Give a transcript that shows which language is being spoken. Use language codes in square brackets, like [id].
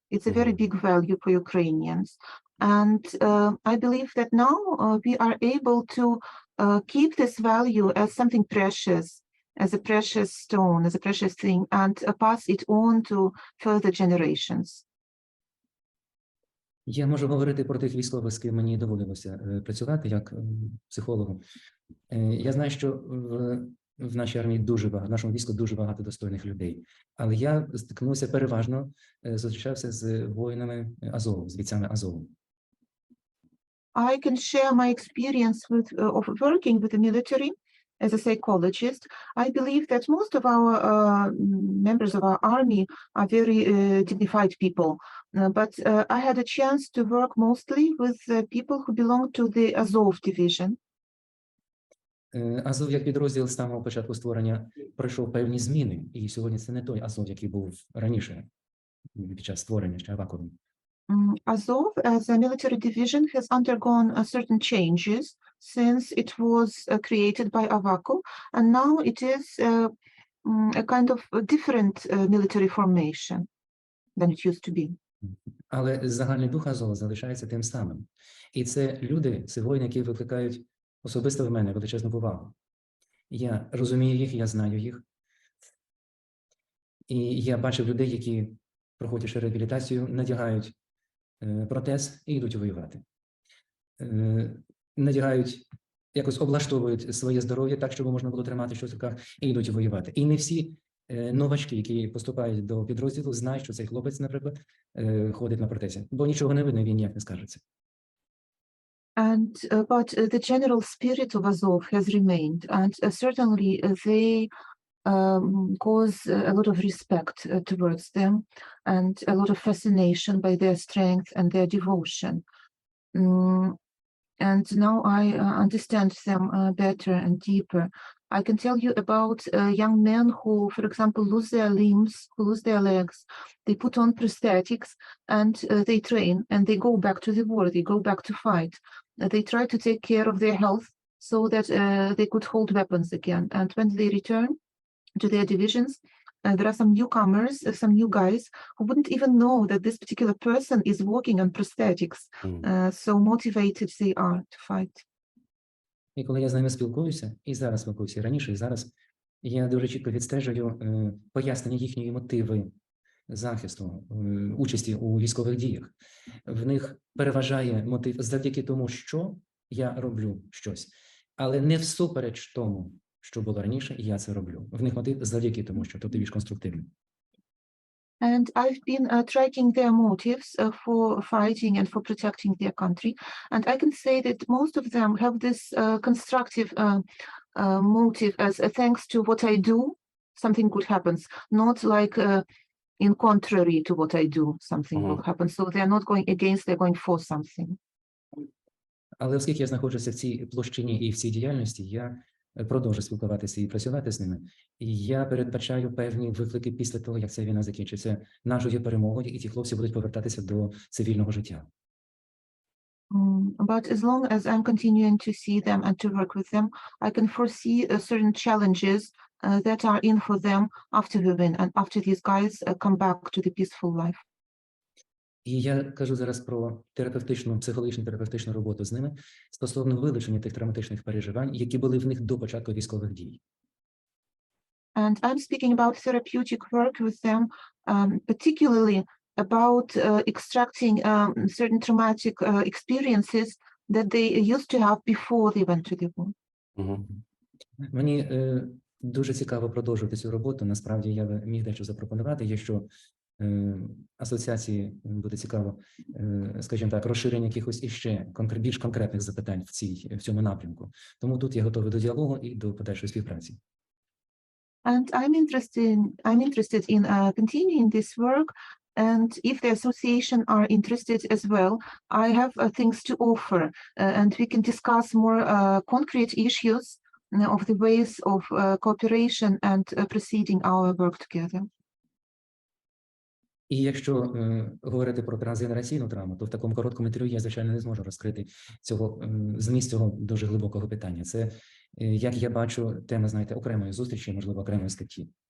[en] It's a very big value for Ukrainians. And I believe that now we are able to keep this value as something precious, as a precious stone, as a precious thing, and pass it on to further generations. [uk] Я можу говорити про тих військових, з ким мені доводилося працювати як психологом. Я знаю, що в нашій армії дуже багато, в нашому війську дуже багато достойних людей. Але я стикнувся переважно, зустрічався з воїнами Азову, з бійцями Азову. [en] I can share my experience of working with the military as a psychologist. I believe that most of our members of our army are very dignified people, but I had a chance to work mostly with people who belong to the Azov division. [uk] Азов як підрозділ з самого початку створення пройшов певні зміни, і сьогодні це не той Азов, який був раніше під час створення ще Аваковим. [en] Azov as a military division has undergone certain changes since it was created by Avakov, and now it is a kind of a different military formation than it used to be. [uk] Але загальний дух Азова залишається тим самим. І це люди, це воїни, які викликають особисто в мене величезну повагу. Я розумію їх, я знаю їх. І я бачив людей, які, проходячи реабілітацію, надягають протез і йдуть воювати. Надягають, якось облаштовують своє здоров'я так, щоб можна було тримати щось в руках, і йдуть воювати. І не всі новачки, які поступають до підрозділу, знають, що цей хлопець, наприклад, ходить на протезі. Бо нічого не видно, він ніяк не скажеться. [en] But the general spirit of Azov has remained, and certainly they cause a lot of respect towards them and a lot of fascination by their strength and their devotion. And now I understand them better and deeper. I can tell you about young men who, for example, lose their limbs, who lose their legs. They put on prosthetics and they train and they go back to the war, they go back to fight. They try to take care of their health so that they could hold weapons again. And when they return to their divisions, there are some newcomers, some new guys who wouldn't even know that this particular person is working on prosthetics. So motivated they are to fight. [uk] І коли я з ними спілкуюся, і зараз спілкуюся, і раніше, і зараз, я дуже чітко відстежую пояснення їхньої мотиви захисту, участі у військових діях. В них переважає мотив завдяки тому, що я роблю щось, але не всупереч тому, що було раніше, і я це роблю. В них мотив завдяки тому, що тобто більш конструктивний. [en] And I've been tracking their motives for fighting and for protecting their country. And I can say that most of them have this constructive motive as thanks to what I do, something good happens, not like in contrary to what I do, something will happen. So they're not going against, they're going for something. [uk] Але оскільки я знаходжуся в цій площині і в цій діяльності, я продовжу спілкуватися і працювати з ними. І я передбачаю певні виклики після того, як ця війна закінчиться нашою перемогою, і ті хлопці будуть повертатися до цивільного життя. [en] But as long as I'm continuing to see them and to work with them, I can foresee certain challenges that are in for them after the win and after these guys come back to the peaceful life. [uk] І я кажу зараз про терапевтичну, психологічну терапевтичну роботу з ними стосовно вилучення тих травматичних переживань, які були в них до початку військових дій. [en] And I'm speaking about therapeutic work with them, particularly about extracting certain traumatic experiences that they used to have before they went to the war. Mhm. [uk] Мені дуже цікаво продовжувати цю роботу. Насправді я би міг дещо запропонувати. Якщо асоціації буде цікаво, скажімо так, розширення якихось іще більш конкретних запитань в цьому напрямку. Тому тут я готовий до діалогу і до подальшої співпраці. [en] And I'm interested in continuing this work. And if the association are interested as well, I have things to offer, and we can discuss more concrete issues of the ways of cooperation and proceeding our work together. [uk] І якщо говорити про трансгенераційну травму, то в такому короткому інтерв'ю я, звичайно, не зможу розкрити зміст цього дуже глибокого питання. Це, як я бачу, тема, знаєте, окремої зустрічі, можливо, окремої статті.